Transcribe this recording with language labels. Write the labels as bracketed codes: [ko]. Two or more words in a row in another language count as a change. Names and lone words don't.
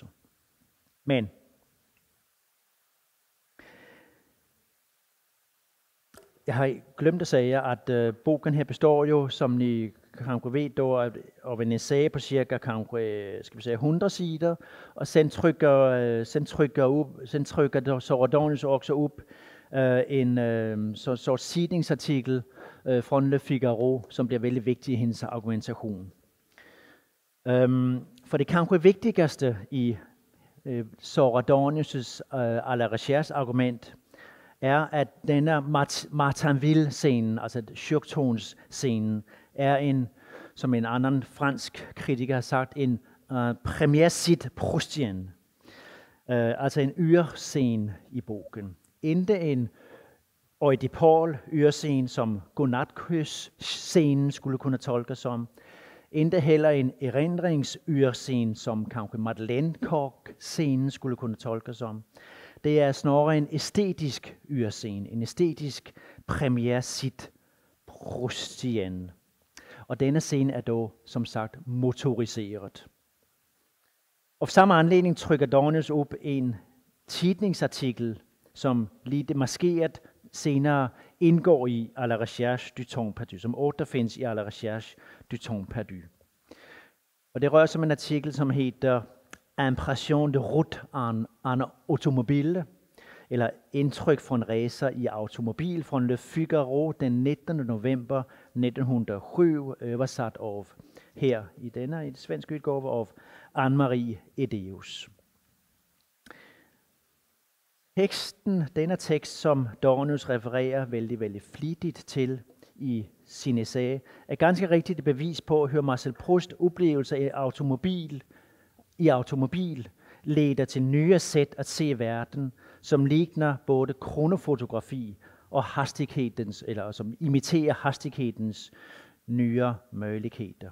[sv] Men jag har glömt att säga att boken här består ju, som ni kanske vet då, av en essay på cirka kanske, ska vi säga 100 sidor, och sen trycker Soradonius också upp en sorts tidningsartikel från Le Figaro, som blir väldigt viktig i hendes argumentation. För det kanske viktigaste i Soradonius' à la recherche argument är att denna Martainville-scenen, alltså kyrktornsscenen, är som en annan fransk kritiker har sagt, en [fr] première-site proustien. [sv] Alltså en yrscen i boken. Inte en Oedipal-yrscen som godnatkys-scenen skulle kunna tolkas som. Inte heller en erindringsyrscen som kanske Madeleine-kok-scenen skulle kunna tolkas som. Det är snarare en estetisk yrscen, en estetisk [fr] première-site proustien. [sv] Och denna scen är då som sagt motoriserad. Av samma anledning trycker Dornius upp en tidningsartikel som lite maskerat senare ingår i à la recherche du temps perdu, som återfinns i à la recherche du temps perdu. Och det rör sig om en artikel som heter Impression de route en automobile, eller intryck från resa i automobil, från Le Figaro den 19 november 1907, översatt av här i den svenska utgåva av Anne-Marie Edeus. Denna text som Dornius refererar väldigt flitigt till i sin essay, är ganska riktigt ett bevis på hur Marcel Prousts upplevelser i automobil leder till nya sätt att se världen, som liknar både kronofotografi och hastighetens, eller som imiterar hastighetens nya möjligheter.